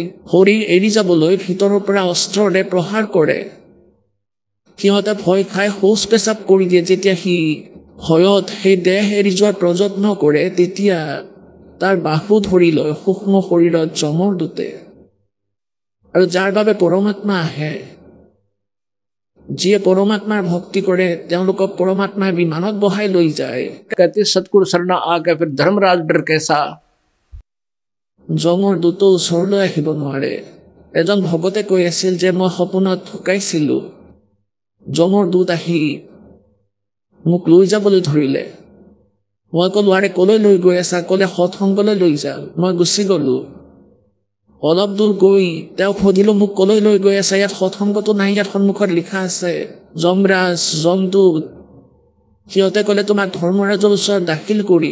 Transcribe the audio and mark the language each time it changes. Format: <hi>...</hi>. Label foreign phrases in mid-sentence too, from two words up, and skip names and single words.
<as>শৰীৰ এৰি যাবলৈ ভিতৰৰ পৰা অস্ত্ৰৰে প্ৰহাৰ কৰে সিহঁতে ভয় খাই শৌচ পেচাব কৰি দিয়ে যেতিয়া সি ভয়ত সেই দেহ এৰি যোৱাৰ প্ৰযত্ন কৰে তেতিয়া তাৰ বাহু ধৰি লয় সূক্ষ্ম শৰীৰত জমৰ দুতে আৰু যাৰ বাবে পৰমাত্মা আহে যিয়ে পৰমাত্মাৰ ভক্তি কৰে তেওঁলোকক পৰমাত্মাই বিমানত বহাই লৈ যায়</as> <hi>कहते सतगुरु शरणा आ गए फिर धर्मराज डर कैसा</hi> <as>জমৰ দুটো ওচৰলৈ আহিব নোৱাৰে এজন ভগতে কৈ আছিল যে মই সপোনত ঢুকাইছিলোঁ জমৰ দূত আহি মোক লৈ যাবলৈ ধৰিলে মই ক'লো আৰে ক'লৈ লৈ গৈ আছা ক'লে সৎসংগলৈ লৈ যা মই গুচি গ'লো অলপ দূৰ গৈ তেওঁ সুধিলোঁ মোক ক'লৈ লৈ গৈ আছা ইয়াত সৎসংগটো নাই ইয়াত সন্মুখত লিখা আছে যমৰাজ যমদূত সিহঁতে ক'লে তোমাক ধৰ্মৰাজৰ ওচৰত দাখিল কৰিম</as>